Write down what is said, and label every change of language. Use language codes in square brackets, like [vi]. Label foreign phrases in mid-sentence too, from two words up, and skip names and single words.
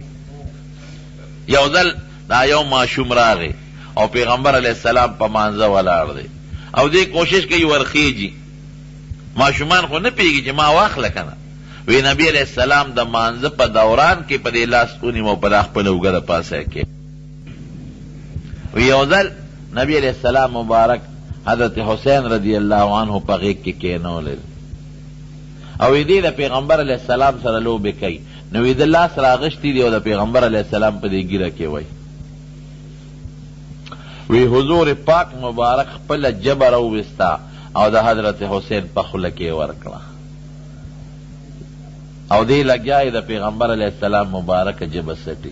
[ps] یو ځل دا یو ماشوم راغی او پیغمبر [ar] علیہ السلام [ps] په مانځه ولاړ دی او دی کوشش کوي ورخیږي. ماشومان خو نه پوهېږي چې ما واخله که نه. وی نبی [ar] علیہ السلام [ps] د مانځه په دوران کې په دې لاس ونیمه او په دا خپله اوږه د پاسه کې. وی یو ځل نبی [ar] علیہ السلام [ps] مبارک حضرت حسین [ar] رضی اللہ عنہ [ps] په غیږ کې کېنولی او دې د پیغمبر [ar] علیہ السلام [ps] سره لوبې کوي. نو د لاس راغشتي دي او د پیغمبر [ar] علیہ السلام [ps] په دې ګیره کې وی حضور پاک مبارک خپله جبه راوویسته او د حضرت حسین په خوله کې ورکړه او دې لګیا د پیغمبر [ar] علیہ السلام [ps] مبارک جبه سټي.